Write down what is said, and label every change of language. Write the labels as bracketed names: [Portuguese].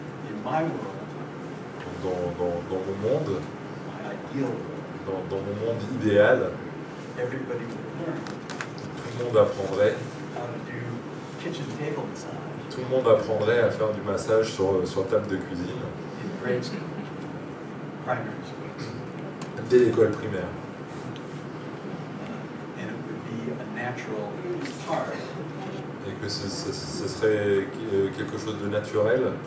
[English] In my world, [French] dans mon monde, [English] my ideal world, [French] dans mon monde idéal. [English] everybody would learn [French] Tout le monde apprendrait, [English] how to do kitchen table massage [French] tout le monde apprendrait à faire du massage sur table de cuisine [English] in grade school, primary school. [French] dès l'école primaire. [English] And it would be a natural part [French] Et que ce serait quelque chose de naturel